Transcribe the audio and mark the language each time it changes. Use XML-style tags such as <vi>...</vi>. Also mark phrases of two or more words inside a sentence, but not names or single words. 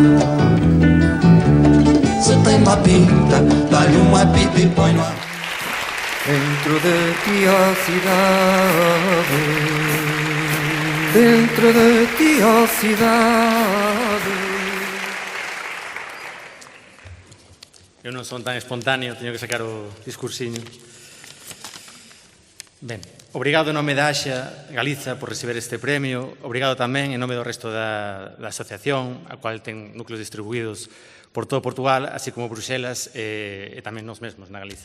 <pt>Se tem uma pinta, dá-lhe um apito e põe no ar. Dentro de ti, ó cidade, dentro de ti, ó cidade.</pt> <gl>Eu non son tan espontáneo, teño que sacar o discursiño. Ben, obrigado en nome da AXA Galiza por receber este premio, obrigado tamén en nome do resto da asociación, a cual ten núcleos distribuídos por todo Portugal, así como Bruxelas e tamén nos mesmos na Galiza.</gl>